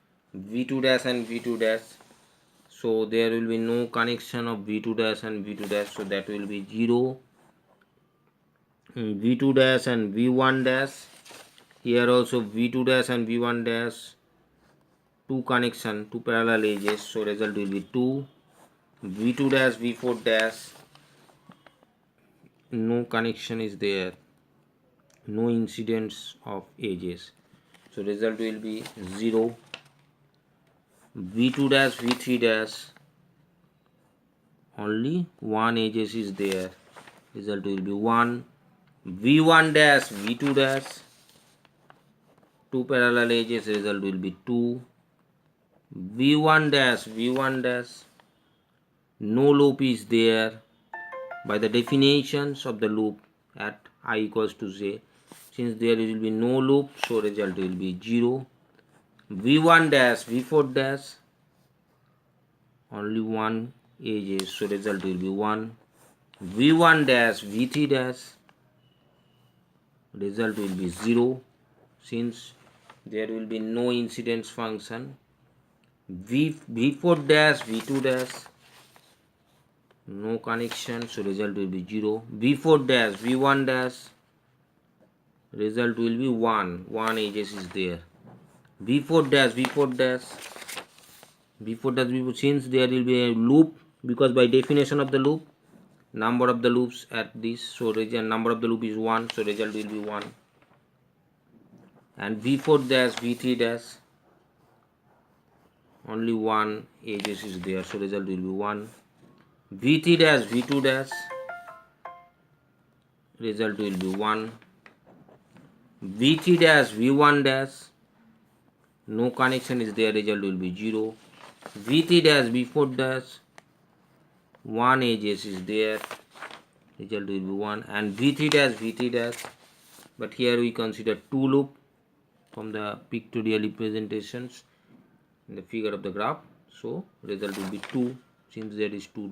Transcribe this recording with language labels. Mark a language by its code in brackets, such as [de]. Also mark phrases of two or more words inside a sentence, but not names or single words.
[en] V2 dash and V2 dash so there will be no connection of v2 dash and v2 dash, so that will be 0. v2 dash and v1 dash, here also v2 dash and v1 dash, two connection, two parallel edges, so result will be 2. v2 dash v4 dash, no connection is there, no incidence of edges, so result will be 0. v2 dash v3 dash, only one edges is there, result will be 1. v1 dash v2 dash, two parallel edges, result will be 2. v1 dash v1 dash, no loop is there. By the definitions of the loop at I equals to j, since there will be no loop, so result will be 0. v1 dash v4 dash, only one edges, so result will be 1. v1 dash v3 dash, result will be 0, since there will be no incidence function. v4 dash v2 dash, no connection, so result will be 0. v4 dash v1 dash, result will be 1, one edges is there. v4 dash v4 dash, v4 dash v4, since there will be a loop, because by definition of the loop, number of the loops at this, so number of the loop is 1, so result will be 1. And v4 dash v3 dash, only one edges is there, so result will be 1. v3 dash v2 dash, result will be 1. v3 dash v1 dash, no connection is there, result will be 0. v3 dash v4 dash, one edges is there, result will be 1. And v3 dash, but here we consider two loop from the pictorial representations in the figure of the graph, so result will be 2, since there is two loop.